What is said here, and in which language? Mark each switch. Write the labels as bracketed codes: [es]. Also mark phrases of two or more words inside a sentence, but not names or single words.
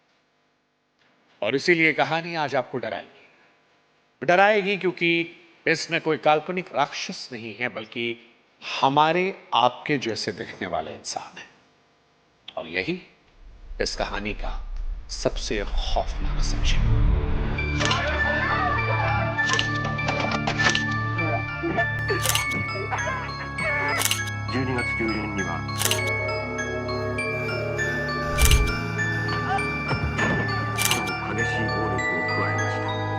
[hi] और इसीलिए कहानी आज आपको डराएगी क्योंकि इसमें कोई काल्पनिक राक्षस नहीं है, बल्कि हमारे आपके जैसे दिखने वाले इंसान है। और यही इस कहानी का सबसे खौफनाक सच है। [ja] 12月中旬には激しい暴力を加えました。